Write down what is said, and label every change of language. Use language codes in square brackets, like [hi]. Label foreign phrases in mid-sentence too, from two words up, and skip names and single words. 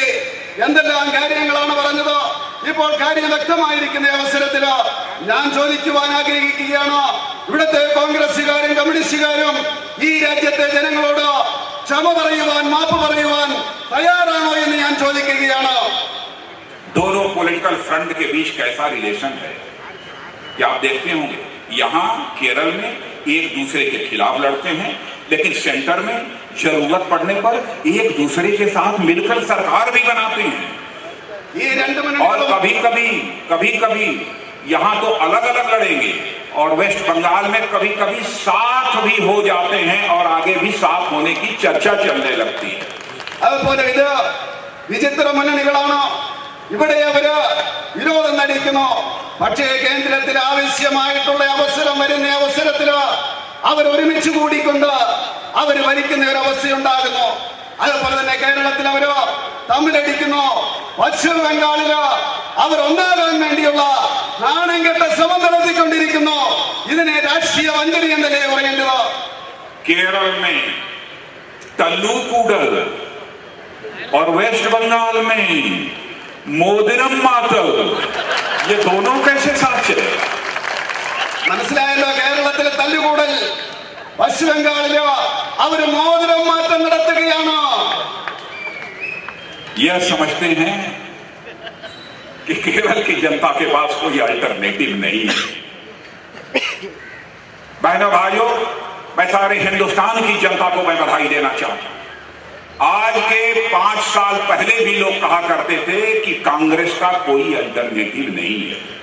[ml] എന്തെല്ലാം കാര്യങ്ങളാണ് പറഞ്ഞത്? ഇപ്പോൾ കാര്യം വ്യക്തമായിരിക്കുന്ന അവസരത്തില് ഞാൻ ചോദിക്കുവാൻ ആഗ്രഹിക്കുകയാണ്, ഇവിടുത്തെ കോൺഗ്രസുകാരും കമ്മ്യൂണിസ്റ്റുകാരും ഈ രാജ്യത്തെ ജനങ്ങളോട് ക്ഷമ പറയുവാൻ, മാപ്പ് പറയുവാൻ തയ്യാറാണോ എന്ന് ഞാൻ ചോദിക്കുകയാണ്. [hi] दोनों [en] political front [hi] के बीच कैसा रिलेशन है कि आप देखते होंगे यहां केरल में एक दूसरे के खिलाफ लड़ते हैं, लेकिन सेंटर में जरूरत पड़ने पर एक दूसरे के साथ मिलकर सरकार भी बनाते हैं। और कभी कभी यहां तो अलग अलग लड़ेंगे और वेस्ट बंगाल में कभी कभी साथ भी हो जाते हैं और आगे भी साथ होने की चर्चा चलने लगती है। [ml] അതുപോലെ ഇത് വിചിത്ര മുന്നണികളാണ്. ഇവിടെ അവര് വിരോധം നടിക്കുന്നു, പക്ഷേ കേന്ദ്രത്തിൽ ആവശ്യമായിട്ടുള്ള അവസരം വരുന്ന അവസരത്തില് അവർ ഒരുമിച്ച് കൂടിക്കൊണ്ട് അവര് ഭരിക്കുന്ന ഒരു അവസ്ഥയുണ്ടാകുന്നു. അതുപോലെ തന്നെ കേരളത്തിൽ അവര് തമ്മിലടിക്കുന്നു. പശ്ചിമ ബംഗാളില് അവർ ഒന്നാകാൻ വേണ്ടിയുള്ള നാണം കെട്ട ശ്രമം നടത്തിക്കൊണ്ടിരിക്കുന്നു. ഇതിനെ രാഷ്ട്രീയ വഞ്ചന എന്നല്ലേ പറയേണ്ടത്? [hi] केरल में तल्लूकुडल और वेस्ट बंगाल में [ml] മോതിരം മാറ്റൽ, [hi] ये दोनों कैसे साथ चले? [ml] മനസ്സിലായല്ലോ? കേരളത്തിലെ തല്ലുകൂടൽ പശ്ചിമ ബംഗാളിലോ അവർ മോതിരം മാറ്റം നടത്തുകയാണ്. [hi] यह समझते हैं कि केरल की जनता के पास कोई अल्टरनेटिव नहीं है। बहनों भाइयों, मैं सारे हिंदुस्तान की जनता को मैं बधाई देना चाहता हूं। आज के 5 साल पहले भी लोग कहा करते थे कि कांग्रेस का कोई अल्टरनेटिव नहीं है।